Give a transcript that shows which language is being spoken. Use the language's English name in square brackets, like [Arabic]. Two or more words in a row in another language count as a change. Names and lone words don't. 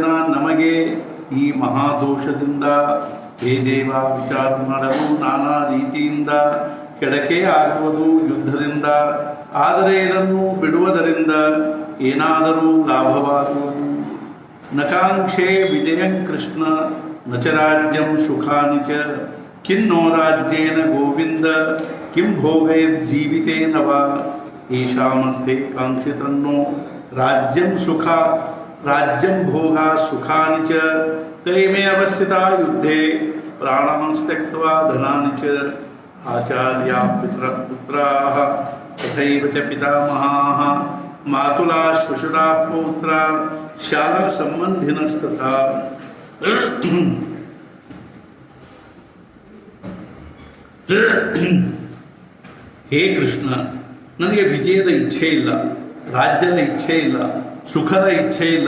[Kannada] ನಮಗೆ ಈ ಮಹಾದೋಷದಿಂದ ಹೇ ದೇವ ವಿಚಾರ ಮಾಡಲು ನಾನಾ ರೀತಿಯಿಂದ ಕೆಡಕೆ ಆಗುವುದು ಯುದ್ಧದಿಂದ. ಆದರೆ ಇದನ್ನು ಬಿಡುವುದರಿಂದ ಏನಾದರೂ ಲಾಭವಾಗುವುದು. [Sanskrit] ನಕಾಂಕ್ಷೆ ವಿಜಯಂ ಕೃಷ್ಣ ನ ಚ ರಾಜ್ಯಂ ಸುಖಾನಿ ಚ ಕಿನ್ನೋ ರಾಜ್ಯೇನ ಗೋವಿಂದ ಕಿಂ ಭೋಗೈರ್ಜೀವಿತೇನ ವಾ ಏಷಾಮರ್ಥೆ ಕಾಂಕ್ಷಿತನ್ನೋ ರಾಜ್ಯಂ ಭೋಗ ಸುಖಾನಿ ಚ ಕೈಮೇ ಅವಸ್ಥಿತಾ ಯುದ್ಧೇ ಪ್ರಾಣಾನ್ ತ್ಯಕ್ತ್ವಾ ಧನಾನಿ ಚ ಆಚಾರ್ಯಾ ಪುತ್ರಾಃ ತಥೈವ ಚ ಪಿತಾಮಹಾಃ ಮಾತುಲಾ ಶ್ವಶುರಾಃ ಪೌತ್ರಾಃ ಶಾಲಾ ಸಂಬಂಧಿನಸ್ತಥಾ। [Kannada] ಹೇ ಕೃಷ್ಣ, ನನಗೆ ವಿಜಯದ ಇಚ್ಛೆ ಇಲ್ಲ, ರಾಜ್ಯದ ಇಚ್ಛೆ ಇಲ್ಲ, ಸುಖದ ಇಚ್ಛೆ ಇಲ್ಲ.